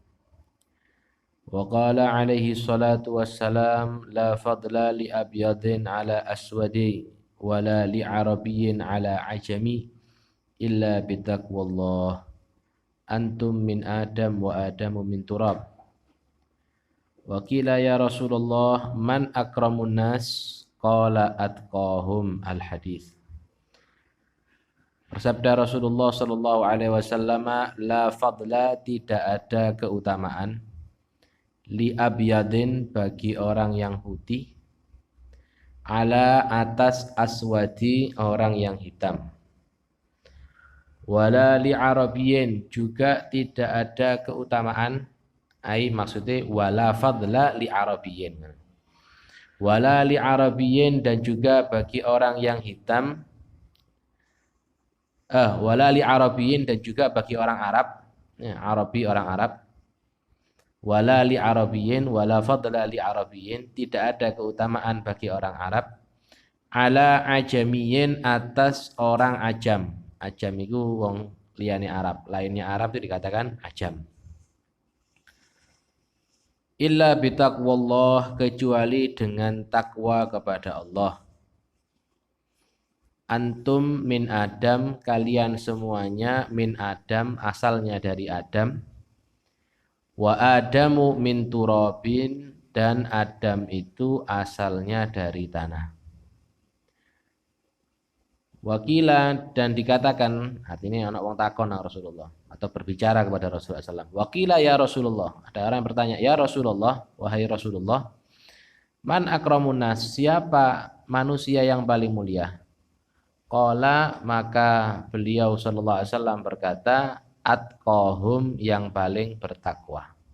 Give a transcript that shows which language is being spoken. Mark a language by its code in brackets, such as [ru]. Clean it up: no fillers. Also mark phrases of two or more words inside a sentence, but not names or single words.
[ar] وقال عليه الصلاة والسلام لا فضل لأبيض على أسود ولا لعربي على عجم إلا بتقوى الله أنتم من آدم وآدم من تراب. وقيل يا رسول الله من أكرم الناس قال أتقاهم الحديث. [id] Bersabda Rasulullah [ar] صلى الله عليه وسلم, لا فضل, [id] tidak ada keutamaan, [ar] لأبيض, [id] bagi orang yang putih, ala, atas, aswadi, orang yang hitam, [ar] ولا لعربي, [id] juga tidak ada keutamaan, maksudnya [ar] ولا فضل لعربي ولا لعربي, [id] dan juga bagi orang yang hitam, [ar] ولا لعربي, [id] dan juga bagi orang Arab, Arabi orang Arab, [ar] ولا لعربي ولا فضل لعربي, [id] tidak ada keutamaan bagi orang Arab, [ar] على عجمي, [id] atas orang ajam. Ajam itu [jv] wong liyane Arab, [id] lainnya Arab itu dikatakan ajam. [ar] إلا بتقوى الله, [id] kecuali dengan takwa kepada Allah. [ar] أنتم من آدم, [id] kalian semuanya [ar] من آدم, [id] asalnya dari Adam. [ar] وآدم من تراب, [id] dan Adam itu asalnya dari tanah. Wakila, dan dikatakan, artinya [jv] anak wong takon [id] Rasulullah, atau berbicara kepada Rasulullah SAW. [ar] وقيل يا رسول الله, [id] ada orang yang bertanya, [ar] يا رسول الله, [id] wahai Rasulullah, [ar] من أكرم الناس, [id] siapa manusia yang paling mulia? Qala, maka beliau [ar] صلى الله عليه وسلم [id] berkata, atqahum, yang paling bertakwa.